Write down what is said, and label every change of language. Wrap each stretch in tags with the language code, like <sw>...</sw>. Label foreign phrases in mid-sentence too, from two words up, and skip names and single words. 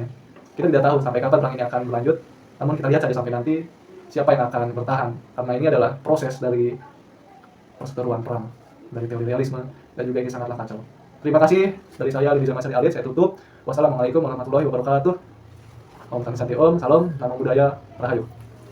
<id>Kita tidak tahu sampai kapan perang ini akan berlanjut, namun kita lihat saja sampai nanti siapa yang akan bertahan. Karena ini adalah proses dari perseteruan perang, dari teori realisme, dan juga ini sangatlah kacau. Terima kasih dari saya, Randy Zamasyari Halid, saya tutup.</id> <ar>والسلام عليكم ورحمة الله وبركاته.</ar> <sa>ॐ शान्ति शान्ति ॐ, salam,</sa> <pi>namo buddhaya,</pi> <sa>rahayu.</sa>